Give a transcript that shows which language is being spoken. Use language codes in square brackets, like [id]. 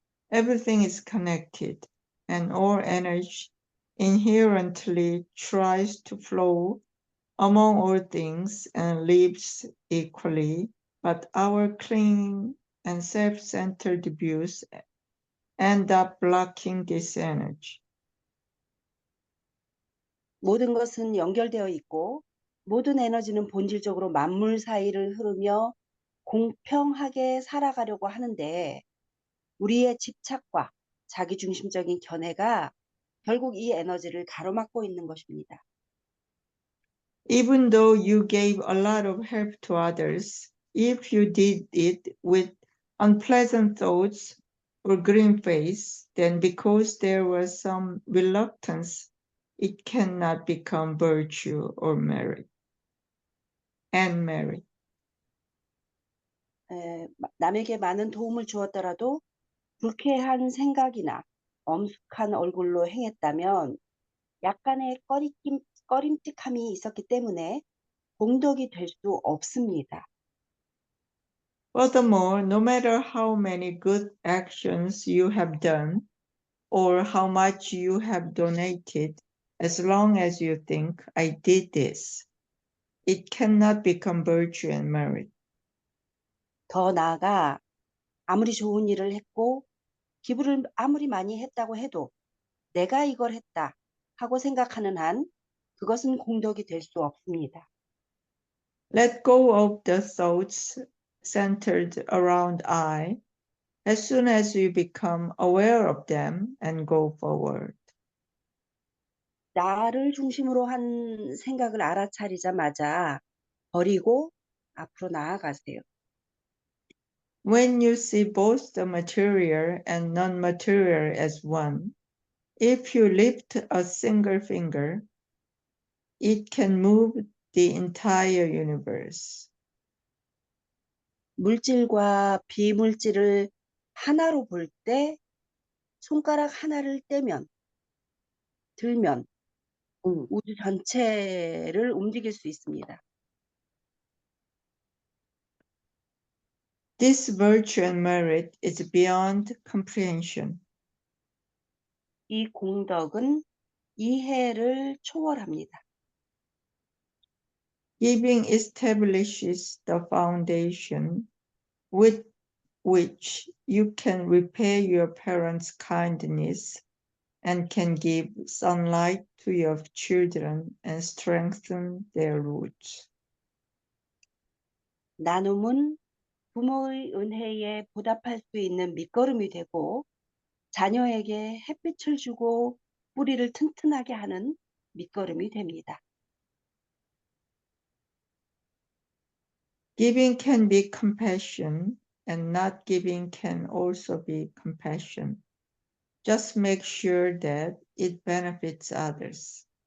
[en] Everything is connected, and all energy inherently tries to flow among all things and lives equally, but our clinging and self-centered views end up blocking this energy. [ko] 모든 것은 연결되어 있고 모든 에너지는 본질적으로 만물 사이를 흐르며 공평하게 살아가려고 하는데 우리의 집착과 자기중심적인 견해가 결국 이 에너지를 가로막고 있는 것입니다. [en] Even though you gave a lot of help to others, if you did it with unpleasant thoughts or green face, then because there was some reluctance, it cannot become virtue or merit. And merit. [ko] 남에게 많은 도움을 주었더라도 불쾌한 생각이나 엄숙한 얼굴로 행했다면 약간의 꺼림칙함이 있었기 때문에 공덕이 될 수 없습니다. [en] Furthermore, no matter how many good actions you have done or how much you have donated, as long as you think, I did this, it cannot become virtue and merit. [ko] 더 나아가 아무리 좋은 일을 했고 기부를 아무리 많이 했다고 해도 내가 이걸 했다 하고 생각하는 한 그것은 공덕이 될 수 없습니다. [en] Let go of the thoughts centered around I as soon as you become aware of them and go forward. [ko] 나를 중심으로 한 생각을 알아차리자마자 버리고 앞으로 나아가세요. [en] When you see both the material and non-material as one, if you lift a single finger, it can move the entire universe. [ko] 물질과 비물질을 하나로 볼 때 손가락 하나를 들면 우주 전체를 움직일 수 있습니다. [en] This virtue and merit is beyond comprehension. [ko] 이 공덕은 이해를 초월합니다. [en] Giving establishes the foundation with which you can repay your parents' kindness and can give sunlight to your children and strengthen their roots. [ko] 나눔은 부모의 은혜에 보답할 수 있는 밑거름이 되고 자녀에게 햇빛을 주고 뿌리를 튼튼하게 하는 밑거름이 됩니다. [en] Giving can be compassion, and not giving can also be compassion. Just make sure that it benefits others.